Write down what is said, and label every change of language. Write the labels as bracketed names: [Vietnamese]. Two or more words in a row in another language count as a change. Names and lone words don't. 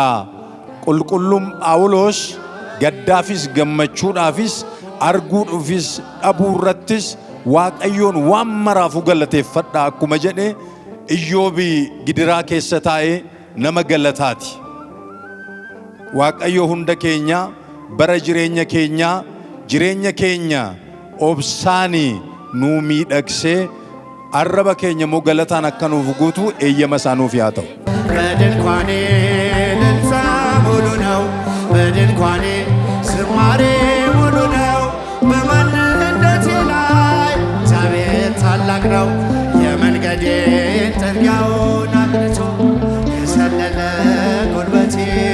[Oromo] Qulqulluun Phaawulos gaddaafis gammachuudhaafis arguudhaafis dhabuurrattis Waaqayyoon waan maraafu galateeffadha akkuma jedhe Iyyoob gidiraa keessa taa'ee nama galataati. Waaqayyo hunda keenya bara jireenya keenya obsaani nuu miidhagsee arraba keenya moo galataan akka nuuf guutu eeyyama isaa nuuf haa ta'u. [Amharic] በድንኳኔ እልልታ ሙሉ ነው፣ በድንኳኔ ዝማሬ ሙሉ ነው። በማንነቴ ላይ እግዚአብሔር ታላቅ ነው። የመንገዴን ጥርጊያውን አቅንቶ የሰለለ ጉልበቴ